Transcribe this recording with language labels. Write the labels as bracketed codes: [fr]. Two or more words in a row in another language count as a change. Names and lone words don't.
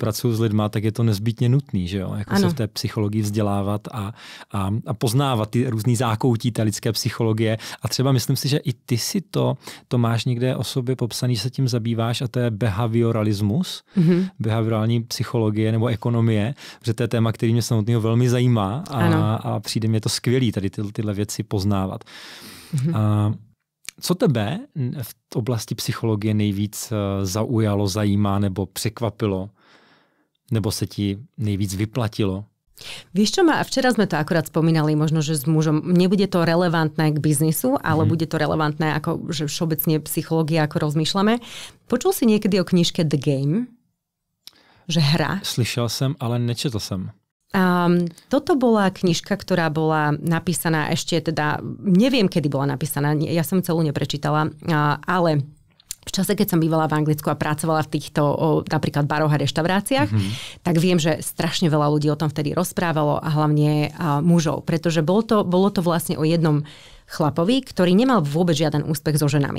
[cs] pracují s lidma, tak je to nezbytně nutný, že jo, jako se v té psychologii vzdělávat a poznávat ty různý zákoutí té lidské psychologie a třeba myslím si, že i ty si to máš někde o sobě popsaný, že se tím zabýváš a to je behavioralismus, behaviorální psychologie nebo ekonomie, že to je téma, který mě samotného velmi zajímá a přijde mě to skvělý tady tyhle věci poznávat. Co tebe v oblasti psychologie nejvíc zaujalo, zajímá nebo překvapilo? Nebo se ti nejvíc vyplatilo? [sk] Vieš čo, včera sme to akorát spomínali, možno, že s mužom, nebude to relevantné k biznisu, ale bude to relevantné ako, že všeobecne psychológia, ako rozmýšľame. Počul si niekedy o knižke The Game? Že hra? [cs] Slyšel jsem, ale nečetl jsem. [sk] Toto bola knižka, ktorá bola napísaná ešte, teda neviem, kedy bola napísaná, ja som celú neprečítala, ale v čase, keď som bývala v Anglicku a pracovala v týchto napríklad baroch a reštauráciách, tak viem, že strašne veľa ľudí o tom vtedy rozprávalo a hlavne mužov, pretože bolo to vlastne o jednom chlapovi, ktorý nemal vôbec žiaden úspech so ženami.